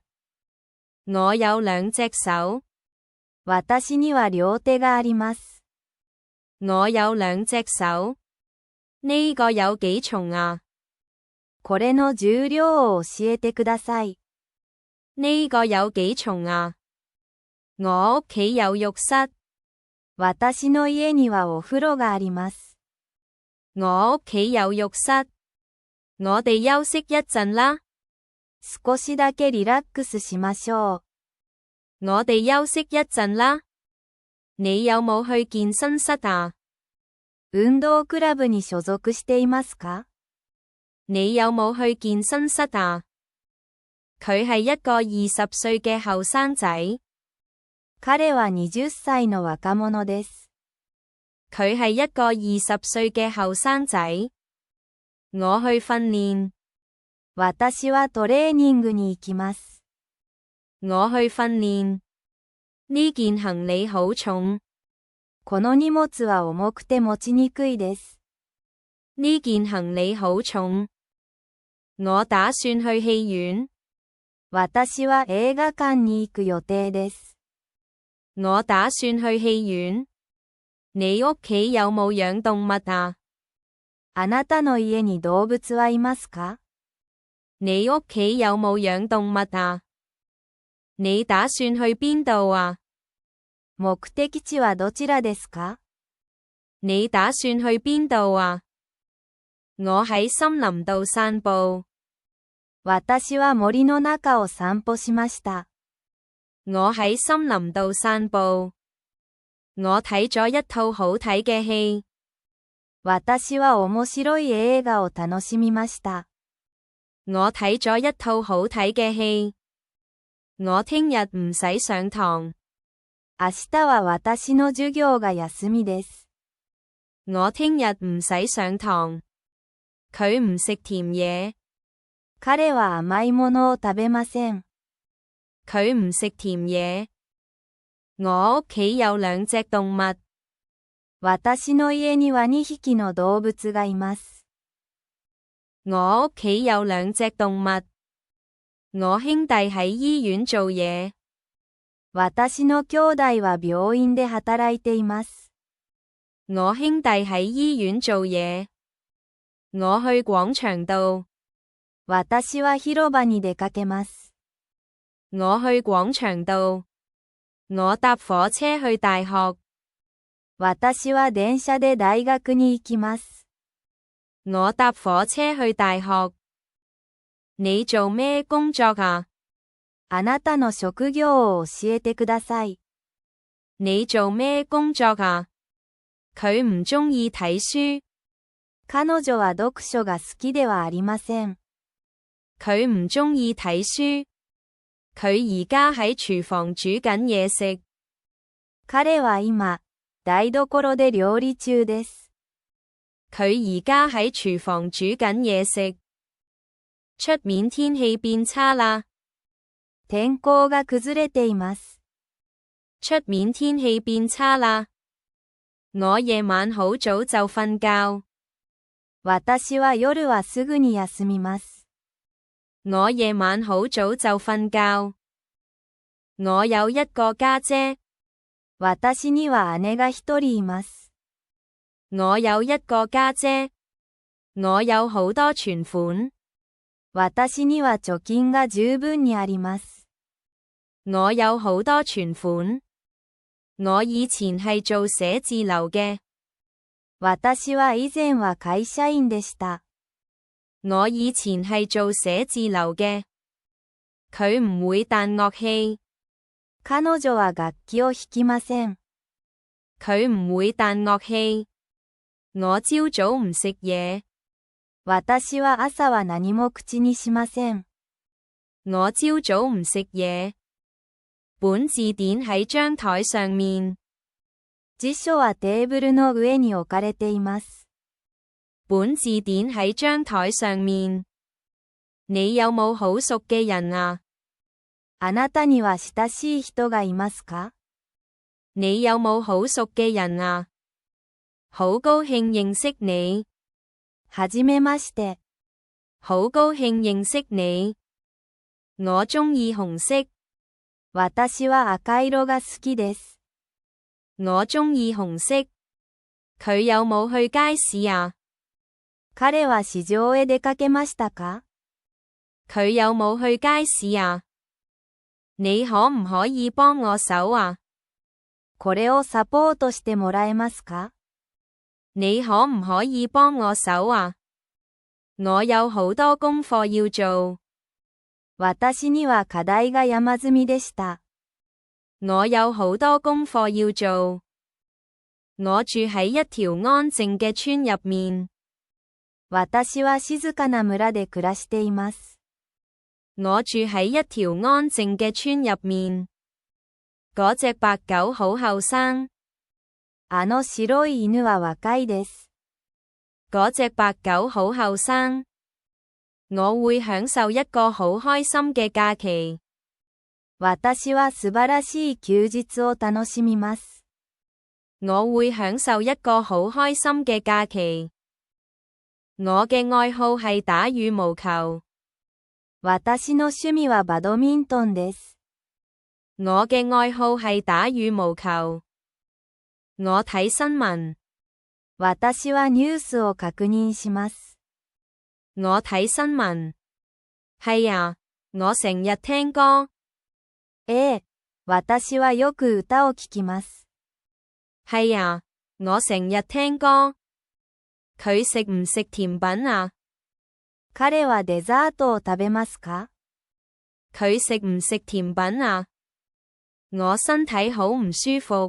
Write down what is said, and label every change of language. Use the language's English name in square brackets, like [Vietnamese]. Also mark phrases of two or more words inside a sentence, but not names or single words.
[Cantonese] 我有兩隻手。 [Japanese] 私には両手があります。 [Cantonese] 我有兩隻手。呢個有幾重啊？ [Japanese] これの重量を教えてください。 [Cantonese] 呢個有幾重啊？我屋企有浴室。 [Japanese] 私の家にはお風呂があります。 [Cantonese] 我屋企有浴室。我哋休息一陣啦。 [Japanese] 少しだけリラックスしましょう。 [Cantonese] 我哋休息一陣啦。你有冇去健身室啊？ [Japanese] 運動クラブに所属していますか？ [Cantonese] 你有冇去健身室啊？佢係一個20歲嘅後生仔。 [Japanese] 彼は20歳の若者です。 [Cantonese] 佢係一個20歲嘅後生仔。我去訓練。 [Japanese] 私はトレーニングに行きます。 [Cantonese] 我去訓練。呢件行李好重。 [Japanese] この荷物は重くて持ちにくいです。 [Cantonese] 呢件行李好重。我打算去戲院。 [Japanese] 私は映画館に行く予定です。 [Cantonese] 我打算去戲院。你屋企有冇養動物啊？ [Japanese] あなたの家に動物はいますか？ [Cantonese] 你屋企有冇養動物啊？你打算去邊度啊？ [Japanese] 目的地はどちらですか？ [Cantonese] 你打算去邊度啊？我喺森林度散步。 [Japanese] 私は森の中を散歩しました。 [Cantonese] 我喺森林度散步。我睇咗一套好睇嘅戲。 [Japanese] 私は面白い映画を楽しみました。 [Cantonese] 我睇咗一套好睇嘅戲。我聽日唔使上堂。 [Japanese] 明日は私の授業が休みです。 [Cantonese] 我聽日唔使上堂。佢唔食甜嘢。 [Japanese] 彼は甘いものを食べません。 [Cantonese] 佢唔食甜嘢。我屋企有兩隻動物。 [Japanese] 私の家には2匹の動物がいます。 [Cantonese] 我屋企有兩隻動物。我兄弟喺醫院做嘢。 [Japanese] 私の兄弟は病院で働いています。 [Cantonese] 我兄弟喺醫院做嘢。我去廣場道。 [Japanese] 私は広場に出かけます。 [Cantonese] 我去廣場道。我搭火車去大學。 [Japanese] 私は電車で大學に行きます。 [Cantonese] 我搭火車去大學。你做咩工作啊？ [Japanese] あなたの職業を教えてください。 [Cantonese] 你做咩工作啊？佢唔鍾意睇書。 [Japanese] 彼女は読書が好きではありません。 [Cantonese] 佢唔鍾意睇書。佢而家喺廚房煮緊嘢食。 [Japanese] 彼は今、台所で料理中です。 [Cantonese] 佢而家喺廚房煮緊嘢食。出面天氣變差啦。 [Japanese] 天候が崩れています。 [Cantonese] 出面天氣變差啦。我夜晚好早就瞓覺。 [Japanese] 私は夜はすぐに休みます。 [Cantonese] 我夜晚好早就瞓覺。我有一個家姐。 [Japanese] 私には姉が一人います。 [Cantonese] 我有一個家姐。我有好多存款。 [Japanese] 私には貯金が十分にあります。 [Cantonese] 我有好多存款。我以前係做寫字樓嘅。 [Japanese] 私は以前は会社員でした。 [Cantonese] 我以前係做寫字樓嘅。佢唔會彈樂器。 [Japanese] 彼女は楽器を弾きません。 [Cantonese] 佢唔會彈樂器。我朝早唔食嘢。 [Japanese] 私は朝は何も口にしません。 [Cantonese] 我朝早唔食嘢。本字典喺張台上面。 [Japanese] 辞書はテーブルの上に置かれています。 [Cantonese] 本字典喺張台上面。你有冇好熟嘅人啊？ [Japanese] あなたには親しい人がいますか？ [Cantonese] 你有冇好熟嘅人啊？好高興認識你。 [Japanese] はじめまして。 [Cantonese] 好高興認識你。我鍾意紅色。 [Japanese] 私は赤色が好きです。 [Cantonese] 我鍾意紅色。佢有冇去街市啊？ [Japanese] 彼は市場へ出かけましたか？ [Cantonese] 佢有冇去街市啊？你可唔可以幫我手啊？ [Japanese] これをサポートしてもらえますか？ [Cantonese] 你可唔可以幫我手啊？我有好多功課要做。 [Japanese] 私には課題が山積みでした。 [Cantonese] 我有好多功課要做。我住喺一條安靜嘅村入面。 [Japanese] 私は靜かな村で暮らしています。 [Cantonese] 我住喺一條安靜嘅村入面。嗰隻白狗好後生。 [Japanese] あの白い犬は若いです。 [Cantonese] 嗰隻白狗好後生。我會享受一個好開心嘅假期。 [Japanese] 私は素晴らしい休日を楽しみます。 [Cantonese] 我會享受一個好開心嘅假期。我嘅愛好係打羽毛球。 [Japanese] 私の趣味はバドミントンです。 [Cantonese] 我嘅愛好係打羽毛球。我睇新聞。 [Japanese] 私はニュースを確認します。 [Cantonese] 我睇新聞。係啊，我成日聽歌。 [Japanese] ええ、私はよく歌を聴きます。 [Cantonese] 係啊，我成日聽歌。佢食唔食甜品啊？ [Japanese] 彼はデザートを食べますか？ [Cantonese] 佢食唔食甜品啊？我身體好唔舒服。